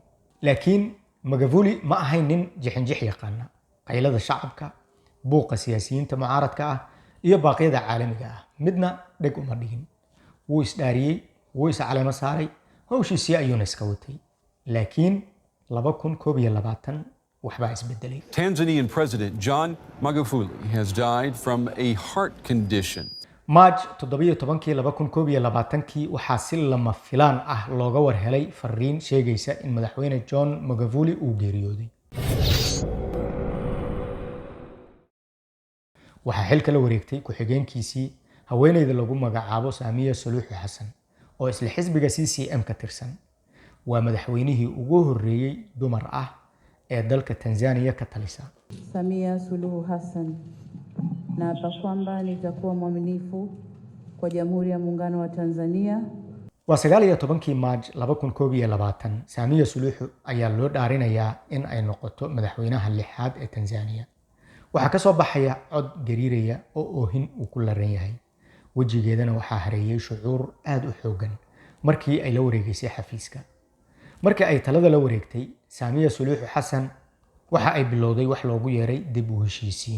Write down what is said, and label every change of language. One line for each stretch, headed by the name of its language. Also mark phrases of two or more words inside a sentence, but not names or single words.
Somali: laakiin Magufuli ma ahayn nin jixinjix yaqaana. qaylada shacabka, buuqa siyaasiyiinta mucaaradka ah iyo baaqyada caalamiga ah midna dheg uma dhigin. wuu isdhaariyey, wuu is caleemo saaray, hawshiisii ayuuna iska watay. laakiin 2021 waxbaa isbedelay.
English: Tanzanian President John Magufuli has died from a heart condition.
Somali: March 17, 2021 waxaa si lama filaan ah looga warhelay fariin sheegaysa in madaxweyne John Magufuli uu geeriyooday. waxaa xilka la wareegtay ku-xigeenkiisii haweeneyda lagu magacaabo Samia Suluhu Hassan oo isla xisbiga CCM ka tirsan. waa madaxweynihii ugu horeeyay dumar ah ee dalka Tanzania ka talisa.
Swahili: Samia Suluhu Hassan, naapa kwamba nitakuwa mwaminifu kwa Jamhuri ya Muungano wa Tanzania.
Somali: waa 19 March 2021 Samia Suluhu ayaa loo dhaarinayaa in ay noqoto madaxweynaha lixaad ee Tanzania. waxaa ka soo baxaya cod gariiraya oo oohin uu ku laran yahay. wejigeedana waxaa hareeyay shucuur aad u xoogan markii ay la wareegaysay xafiiska. markii ay talada la wareegtay, Samia Suluhu Hassan waxa ay bilowday wax loogu yeeray dib u heshiisiin.